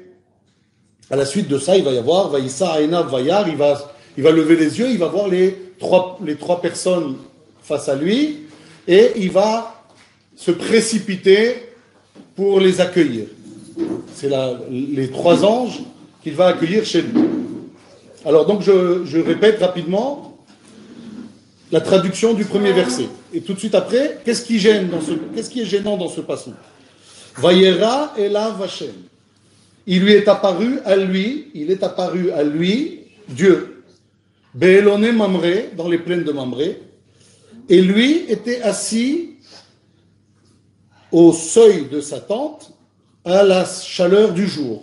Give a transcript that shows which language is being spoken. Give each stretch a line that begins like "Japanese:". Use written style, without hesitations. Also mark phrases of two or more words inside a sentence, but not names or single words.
French: À la suite de ça, il va y avoir
Hebrew: וישא עיניו וירא,
French: il va lever les yeux, il va voir les trois personnes face à lui, et il va se précipiter pour les accueillir. C'est les trois anges qu'il va accueillir chez lui. Alors donc je répète rapidement la traduction du premier verset. Et tout de suite après, qu'est-ce qui est gênant dans ce passage?
Hebrew: וירא אליו השם.
French: Il est apparu à lui, Dieu.
Hebrew: באלוני ממרא,
French: dans les plaines de Mamré. Et lui était assis au seuil de sa tente à la chaleur du jour.